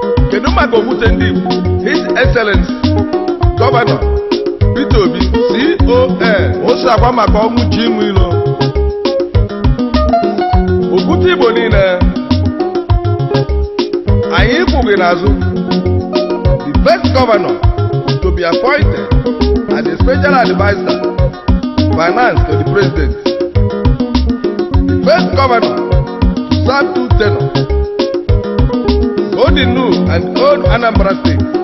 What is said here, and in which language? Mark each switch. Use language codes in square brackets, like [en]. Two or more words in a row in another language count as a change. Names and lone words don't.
[ig] Kedu maka okwute ndị Igbo? His Excellency Governor Peter Obi, C O N, o so akwa maka ọnwụ ji n'ilo. Okwute Igbo niile, anyị kwụghị n'azụ. [en] The first governor to be appointed as a special advisor, finance to the president. The first governor serve two tenors, both in New and Old Anambra State.